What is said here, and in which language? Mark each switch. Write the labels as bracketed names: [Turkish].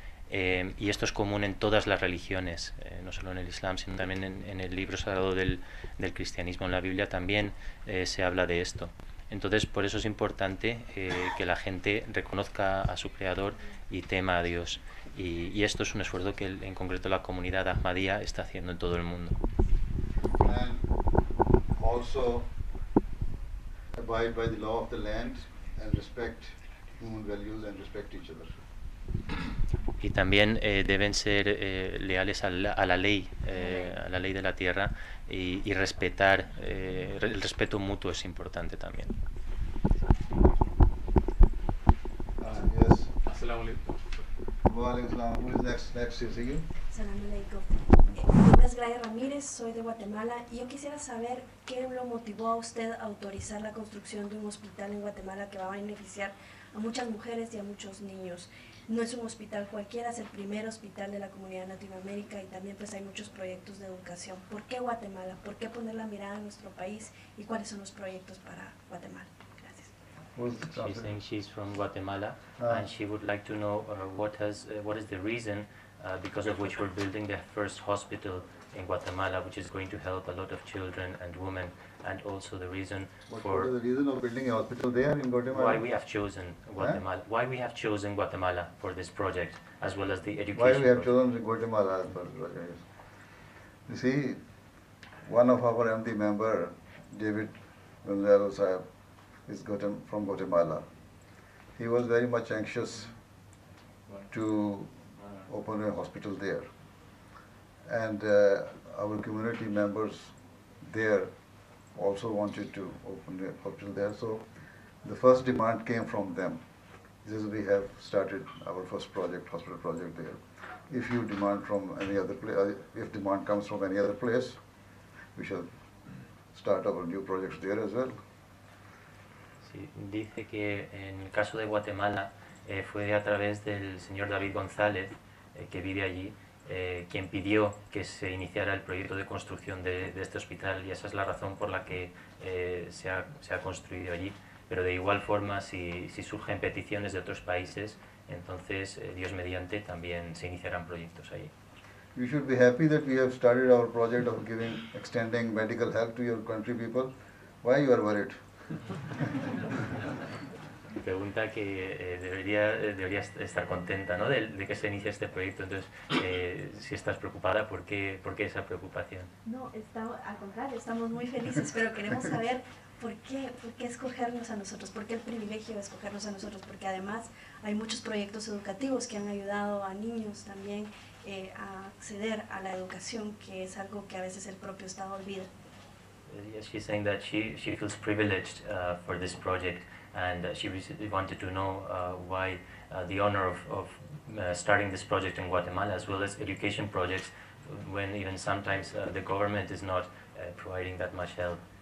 [Spanish] Y esto es común en todas las religiones, no solo en el Islam, sino también en el libro sagrado del cristianismo, en la Biblia también se habla de esto. Entonces, por eso es importante que la gente reconozca a su creador y tema a Dios. Y esto es un esfuerzo que en concreto la comunidad Ahmadiyya está haciendo en todo el mundo. [English] And also abide by the law of the land and respect human values and respect each other. [Spanish] Y también deben ser leales a la ley de la tierra y respetar, el respeto mutuo es importante también. [English] Yes. [Arabic] Assalamu alaikum. Wa alaikum salam. [English] Who is next is you? [Arabic] Salam alaikum. [Spanish] Mi nombre es Glaya Ramírez, soy de Guatemala y yo quisiera saber qué lo motivó a usted a autorizar la construcción de un hospital en Guatemala que va a beneficiar a muchas mujeres y a muchos niños. No es un hospital cualquiera, es el primer hospital de la comunidad de Latinoamérica y también pues hay muchos proyectos de educación. ¿Por qué Guatemala? ¿Por qué poner la mirada en nuestro país? ¿Y cuáles son los proyectos para Guatemala? Gracias. [English] She's saying she's from Guatemala and she would like to know what is the reason because of which we're building the first hospital in Guatemala, which is going to help a lot of children and women, and also the reason What is the reason of building a hospital there in Guatemala? why we have chosen Guatemala. Why we have chosen Guatemala for this project, as well as the education. Why we have project. chosen Guatemala as per project? You see, one of our MT member, David Gonzalo Sahib, is from Guatemala. He was very much anxious to open a hospital there. And our community members there also wanted to open a hospital there. So the first demand came from them. This we have started our first project, hospital project there. If you demand from any other place, if demand comes from any other place, we shall start our new projects there as well. [Spanish] Sí, dice que en el caso de Guatemala fue a través del señor David González, que vive allí, quien pidió que se iniciara el proyecto de construcción de este hospital, y esa es la razón por la que se ha construido allí. Pero de igual forma, si surgen peticiones de otros países, entonces, Dios mediante, también se iniciarán proyectos allí. [English] You should be happy that we have started our project of extending medical help to your country people. Why you are worried? [Spanish] Pregunta que debería estar contenta, ¿no? de que se inicie este proyecto. Entonces, si estás preocupada, ¿por qué esa preocupación? No, al contrario, estamos muy felices, pero queremos saber por qué escogernos a nosotros, por qué el privilegio de escogernos a nosotros, porque además hay muchos proyectos educativos que han ayudado a niños también a acceder a la educación, que es algo que a veces el propio Estado olvida. [English] Yes, she's saying that she feels privileged for this project, and she wanted to know why the honor of starting this project in Guatemala, as well as education projects, when even sometimes the government is not providing that much help.